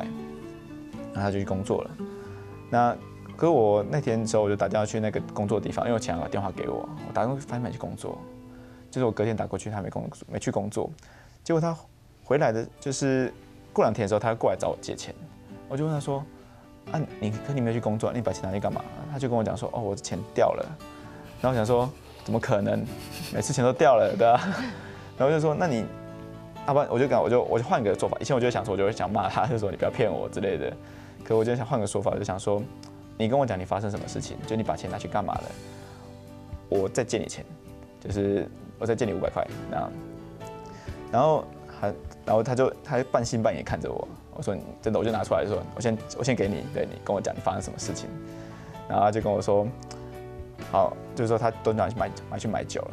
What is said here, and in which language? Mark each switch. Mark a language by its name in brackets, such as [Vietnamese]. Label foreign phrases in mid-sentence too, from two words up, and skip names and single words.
[Chinese] 然後他就去工作了。那可是我那天之後我就打電話去那個工作的地方，因為我前兩個電話給我打電話發現沒去工作，就是我隔天打過去，他沒去工作。結果他回來的，就是過2天的時候，他過來找我借錢。我就問他說：“啊，你沒有去工作，你把錢拿去幹嘛？” 他就跟我講說：“哦，我的錢掉了。” 然後我想說：“怎麼可能？每次錢都掉了，對吧？” 然後我就說：“那你，要不然我就換個做法。以前我就想說，我就會想罵他，就說你不要騙我之類的。可我就想換個說法，就想說，你跟我講你發生什麼事情，就你把錢拿去幹嘛了？我再借你錢，就是我再借你500塊。然後他半信半疑看着我，我說真的，我就拿出來說，我先給你，對，你跟我講你發生什麼事情。然後他就跟我說，好，就是說他都拿去買酒了。